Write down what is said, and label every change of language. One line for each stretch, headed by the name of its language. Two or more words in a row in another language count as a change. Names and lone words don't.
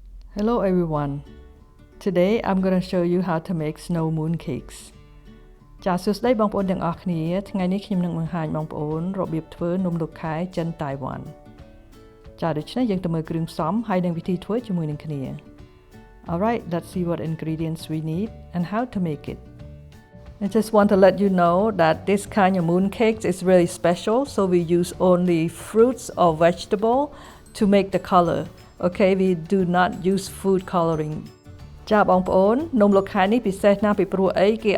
English: Hello everyone. Today I'm going to show you how to make snow mooncakes.
Khmer: ចាសសួស្តីបងប្អូនទាំងអស់គ្នាថ្ងៃនេះខ្ញុំនឹងបង្ហាញបងប្អូនរបៀបធ្វើនំលុកខែចិនតៃវ៉ាន់ចាសដូច្នេះយើងទៅមើលគ្រឿងផ្សំហើយនិងវិធីធ្វើជាមួយនឹងគ្នា
English: Alright, let's see what ingredients we need and how to make it. I just want to let you know that this kind of mooncakes is really special, so we use only fruits or vegetable to make the color. Okay, we do not use food coloring.
Khmer: ចាបងប្អូននំលុកខែនេះពិសេសណាស់ពីព្រោះអីគេ